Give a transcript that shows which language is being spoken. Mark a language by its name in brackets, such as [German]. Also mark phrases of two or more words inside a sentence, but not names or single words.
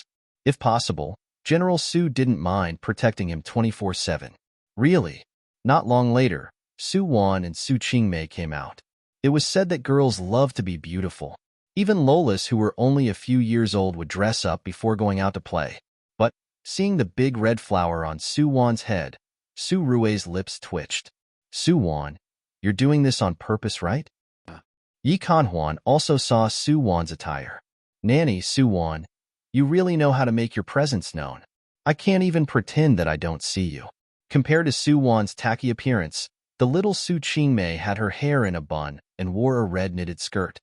[English] If possible, General Su didn't mind protecting him 24/7. Really? Not long later, Su Wan and Su Qingmei came out. It was said that girls love to be beautiful. Even Lolas, who were only a few years old, would dress up before going out to play. But, seeing the big red flower on Su Wan's head, Su Rui's lips twitched. Su Wan, you're doing this on purpose, right? Yi Kanhuan also saw Su Wan's attire. Nanny Su Wan, you really know how to make your presence known. I can't even pretend that I don't see you. Compared to Su Wan's tacky appearance, the little Su Qingmei had her hair in a bun and wore a red knitted skirt.